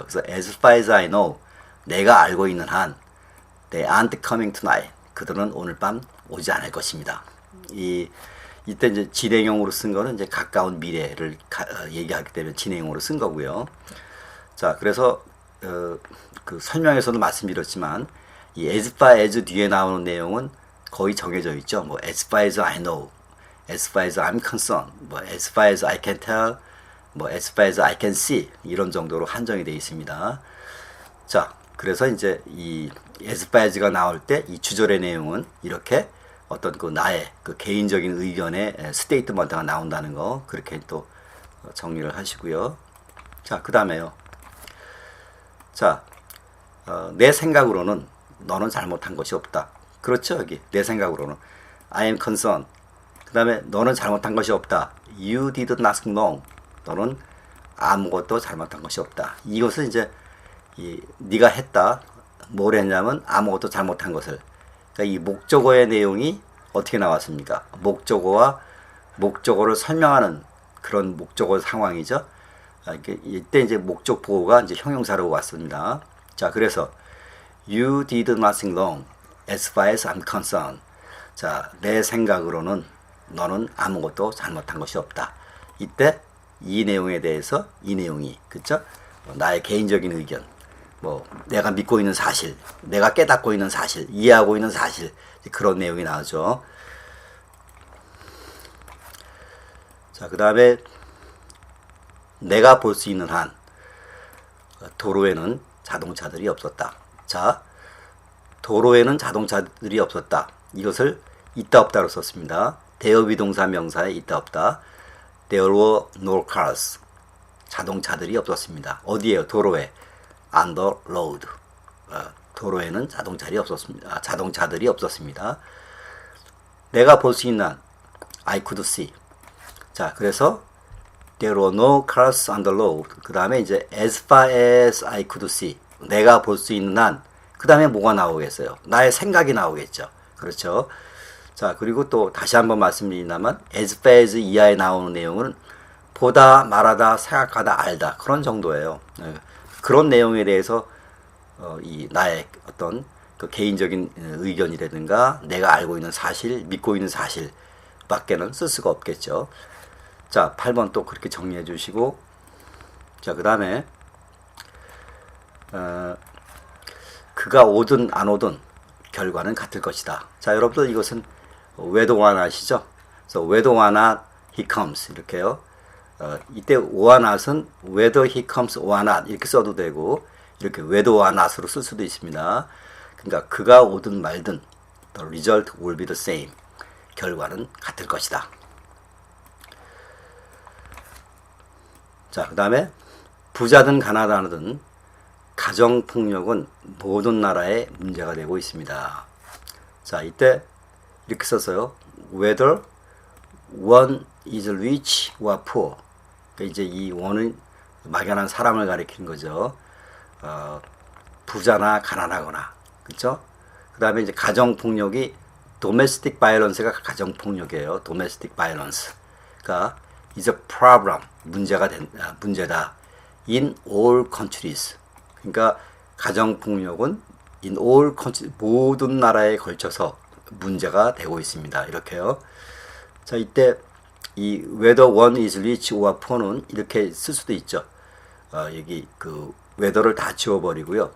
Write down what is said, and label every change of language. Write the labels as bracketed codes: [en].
[ko] 그래서 [en] as far as I know [ko] 내가 알고 있는 한 [en] they aren't coming tonight [ko] 그들은 오늘 밤 오지 않을 것입니다. 이때 이제 진행형으로 쓴 거는 이제 가까운 미래를 얘기하기 때문에 진행형으로 쓴 거고요. 자, 그래서 그 설명에서도 말씀드렸지만 이 as far as 뒤에 나오는 내용은 거의 정해져 있죠. [en] 뭐 as far as I know, as far as I'm concerned, 뭐 as far as I can tell, 뭐 as far as I can see [ko] 이런 정도로 한정이 되어 있습니다. 자, 그래서 이제 이 as far as가 나올 때 이 주절의 내용은 이렇게 어떤 그 나의 그 개인적인 의견의 스테이트먼트가 나온다는 거 그렇게 또 정리를 하시고요. 자, 그 다음에요. 자, 내 생각으로는 너는 잘못한 것이 없다. 그렇죠? 여기 내 생각으로는 [en] I am concerned. [ko] 그 다음에 너는 잘못한 것이 없다. [en] You did nothing wrong. [ko] 너는 아무것도 잘못한 것이 없다. 이것은 이제 네가 했다. 뭘 했냐면 아무것도 잘못한 것을. 그러니까 이 목적어의 내용이 어떻게 나왔습니까? 목적어와 목적어를 설명하는 그런 목적어 상황이죠. 이때 이제 목적 보호가 이제 형용사로 왔습니다. 자, 그래서 [en] You did nothing wrong as far as I'm concerned. [ko] 자, 내 생각으로는 너는 아무것도 잘못한 것이 없다. 이때 이 내용에 대해서 이 내용이 그쵸? 나의 개인적인 의견, 뭐 내가 믿고 있는 사실, 내가 깨닫고 있는 사실, 이해하고 있는 사실 그런 내용이 나오죠. 자, 그 다음에 내가 볼 수 있는 한 도로에는 자동차들이 없었다. 자, 도로에는 자동차들이 없었다. 이것을 있다 없다로 썼습니다. 대어비동사 명사에 있다 없다. [en] There were no cars. [ko] 자동차들이 없었습니다. 어디에요? 도로에. [en] On the road. [ko] 도로에는 자동차들이 없었습니다. 내가 볼 수 있는 한 [en] I could see. [ko] 자, 그래서 [en] There were no cars on the road. [ko] 그 다음에 이제 [en] as far as I could see. [ko] 내가 볼 수 있는 한. 그 다음에 뭐가 나오겠어요? 나의 생각이 나오겠죠. 그렇죠. 자, 그리고 또 다시 한번 말씀드린다면 as far as 이하에 나오는 내용은 보다, 말하다, 생각하다, 알다 그런 정도예요. 그런 내용에 대해서 이 나의 어떤 그 개인적인 의견이라든가 내가 알고 있는 사실, 믿고 있는 사실 밖에는 쓸 수가 없겠죠. 자, 8번 또 그렇게 정리해 주시고, 자, 그 다음에 그가 오든 안 오든 결과는 같을 것이다. 자, 여러분들 이것은 whether or not 아시죠? 그래서 [en] whether or not he comes [ko] 이렇게요. 이때 or not은 [en] whether he comes or not [ko] 이렇게 써도 되고 이렇게 whether or not으로 쓸 수도 있습니다. 그러니까 그가 오든 말든 [en] the result will be the same. [ko] 결과는 같을 것이다. 자, 그 다음에 부자든 가난하든 가정폭력은 모든 나라에 문제가 되고 있습니다. 자, 이때 이렇게 썼어요. [en] Whether one is rich or poor. [ko] 그러니까 이제 이 one은 막연한 사람을 가리키는 거죠. 부자나 가난하거나, 그렇죠? 그 다음에 이제 가정폭력이 domestic violence가 가정폭력이에요. [en] domestic violence가 is a problem. [ko] 문제다. [en] in all countries. [ko] 그러니까 가정폭력은 [en] in all countries [ko] 모든 나라에 걸쳐서 문제가 되고 있습니다. 이렇게요. 자, 이때 이 [en] whether one is rich or poor [ko] 는 이렇게 쓸 수도 있죠. 여기 그 whether를 다 지워버리고요.